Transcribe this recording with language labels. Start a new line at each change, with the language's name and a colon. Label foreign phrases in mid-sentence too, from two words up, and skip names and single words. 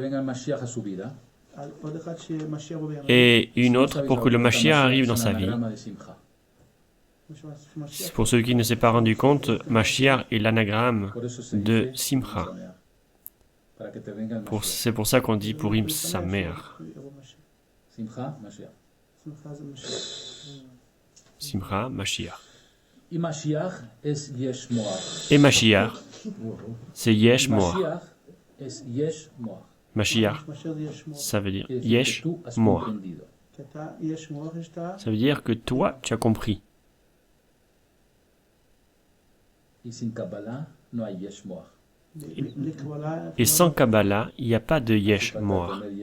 French: Et une autre pour que le Mashiach arrive dans sa vie. Pour ceux qui ne s'est pas rendu compte, Mashiach est l'anagramme de Simcha. C'est pour ça qu'on dit
Hebrew: פורים שמח. שמחה, משיח.
French: Et Mashiach, c'est
Hebrew: יש מוח.
French: Mashiach, ça veut dire
Hebrew: יש מוח.
French: Ça veut dire que toi, tu as compris. Et sans Kabbalah, il n'y a pas de
Hebrew: יש מוח.